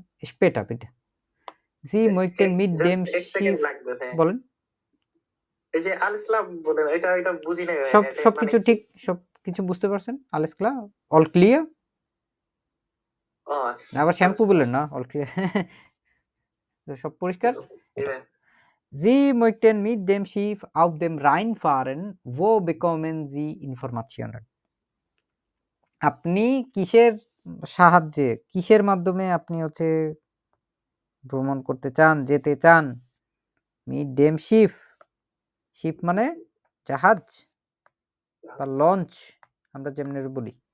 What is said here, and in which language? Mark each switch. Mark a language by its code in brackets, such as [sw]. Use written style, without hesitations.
[de] später bitte. Sie möchten mit dem [bn] just এক second [de] Schiff, [bn] লাগবে ভাইয়া। বলেন। এই যে আল ইসলাম বলেন, এটা বুঝি নাই ভাইয়া। সব এটা সবকিছু মানে কি? ঠিক, সবকিছু বুঝতে পারছেন? [de] Alles klar? [en] All clear? [bn] ও আচ্ছা। আবার শ্যাম্পু আচ্ছা। বললেন না, [en] all clear? [bn] তো সব পরিষ্কার? জি ভাইয়া। [de] Sie möchten mit dem Schiff auf dem Rhein fahren. Wo bekommen Sie Informationen? [bn] আপনি কিসের সাহায্যে, কিসের মাধ্যমে আপনি হচ্ছে ভ্রমণ করতে চান, যেতে চান? [de] Mit dem Schiff, [bn] শিপ মানে জাহাজ বা লঞ্চ, আমরা যেমনি বলি।